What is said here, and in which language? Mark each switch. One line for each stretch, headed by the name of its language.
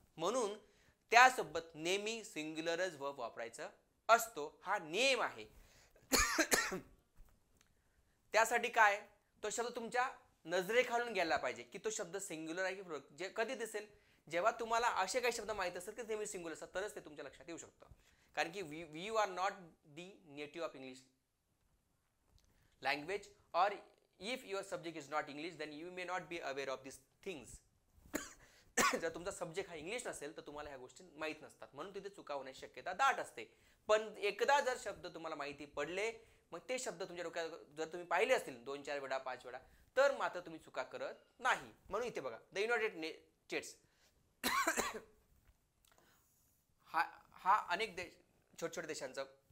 Marathi: म्हणून त्यासोबत नेहमी सिंग्युलरच वर्ब वापरायचा असतो, हा नियम आहे. त्यासाठी काय, तो शब्द तुमच्या नजरेखालून गेला पाहिजे की तो शब्द सिंग्युलर आहे की प्लुरल. जे कधी दिसेल, जेव्हा तुम्हाला असे काही शब्द माहित असतात की नेहमी सिंग्युलर असतात, तरच ते तुमच्या लक्षात येऊ शकतं.
English: कारण की you are not the native of English language, और if your subject is not English, then you may not be aware of this things.
Marathi: जर तुमचा सब्जेक्ट हा इंग्लिश नसेल तर तुम्हाला ह्या गोष्टी माहीत नसतात, म्हणून तिथे चुका होण्याची शक्यता दाट असते. पण एकदा जर शब्द तुम्हाला माहिती पडले, मग ते शब्द तुमच्या डोक्यात जर तुम्ही पाहिले असतील 2-4 वेळा 5 वेळा, तर मात्र तुम्ही चुका करत नाही. म्हणून इथे बघा, द युनायटेड स्टेट्स हा अनेक छोट्या छोट्या देशांचा